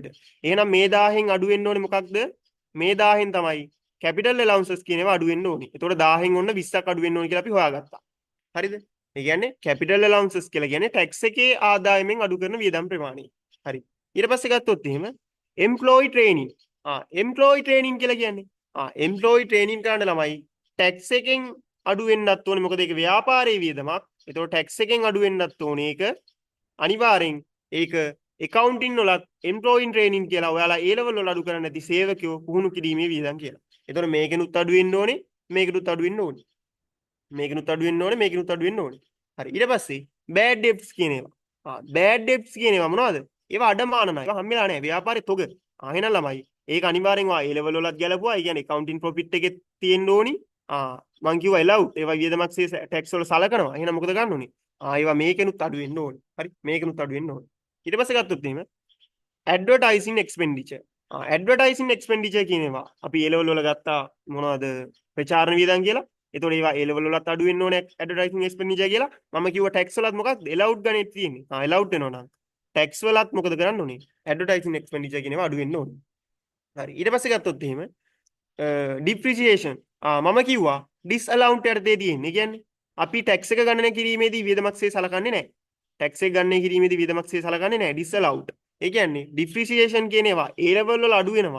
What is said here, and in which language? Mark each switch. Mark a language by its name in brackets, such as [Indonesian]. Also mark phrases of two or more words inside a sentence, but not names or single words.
[Sinhala] එහෙනම් මේ 1000න් අඩු වෙන්න ඕනේ මොකක්ද? මේ 1000න් තමයි [English] capital allowances [Sinhala] කියන ඒවා අඩු වෙන්න ඕනේ. එතකොට 1000න් ඔන්න 20ක් අඩු වෙන්න ඕනේ කියලා අපි හොයාගත්තා. හරිද? ඒ කියන්නේ [English] capital allowances [Sinhala] කියලා කියන්නේ tax එකේ ආදායමෙන් අඩු කරන වියදම් ප්‍රමාණය. හරි. ඊට පස්සේ ගත්තොත් එහෙම [English] employee training. employee training [Sinhala] කියලා කියන්නේ [English] employee training [Sinhala] කරන්න ළමයි tax එකෙන් අඩු වෙන්නත් ඕනේ. මොකද ඒක ව්‍යාපාරයේ වියදමක්. ඒතකොට tax එකෙන් අඩු වෙන්නත් ඕනේ. ඒක අනිවාර්යෙන් ඒක accounting වලත් [English] employee training [Sinhala] කියලා ඔයාලා A level වල අඩු කරන්නේ නැති සේවකයෝ පුහුණු කිරීමේ වියදම් කියලා. ඒතකොට මේකෙනුත් අඩු වෙන්න ඕනේ. මේකෙනුත් අඩු වෙන්න ඕනේ. මේකෙනුත් අඩු වෙන්න ඕනේ. මේකෙනුත් අඩු වෙන්න ඕනේ. හරි. ඊට පස්සේ [English] bad debts [Sinhala] කියන ඒවා. [English] bad debts [Sinhala] කියන ඒවා මොනවද? ඒවා අඩමාන ණය. ඒවා හම්බෙලා නැහැ. ව්‍යාපාරේ තොග. එහෙනම් ළමයි ඒක අනිවාර්යෙන් A level වලත් ගැලපුවා. ඒ කියන්නේ [English] accounting profit [Sinhala] එකේ තියෙන්න ඕනි. මං කිව්වා allowed ඒවා වියදමක්සේ tax වල සලකනවා. එහෙනම් මොකද ගන්න ඕනේ? ඒවා මේකෙනුත් අඩු වෙන්න ඕනේ. හරි? මේකෙනුත් අඩු වෙන්න ඕනේ. ඊට පස්සේ ගත්තොත් එහෙම [English] advertising expenditure. advertising expenditure [Sinhala] කියන ඒවා අපි A level වල ගත්තා මොනවද? ප්‍රචාරණ වියදම් කියලා. එතකොට ඒවා A level වලත් අඩු වෙන්න ඕනේ [English] advertising expenditure [Sinhala] කියලා. මම කිව්වා tax වලත් මොකක්ද? allowed ගණේ තියෙන්නේ. allowed වෙනවා නම් tax වලත් මොකද කරන්න ඕනේ? [English] advertising expenditure [Sinhala] කියන ඒවා අඩු වෙන්න ඕනේ. හරි. ඊට පස්සේ ගත්තොත් එහෙම depreciation මම කිව්වා disallowed යටතේ තියෙන්නේ. කියන්නේ අපි tax එක ගණනය කිරීමේදී වියදමක්සේ සලකන්නේ නැහැ. tax එක ගණනය කිරීමේදී වියදමක්සේ සලකන්නේ නැහැ. disallowed. ඒ කියන්නේ depreciation කියන ඒවා A level වල අඩු වෙනවා.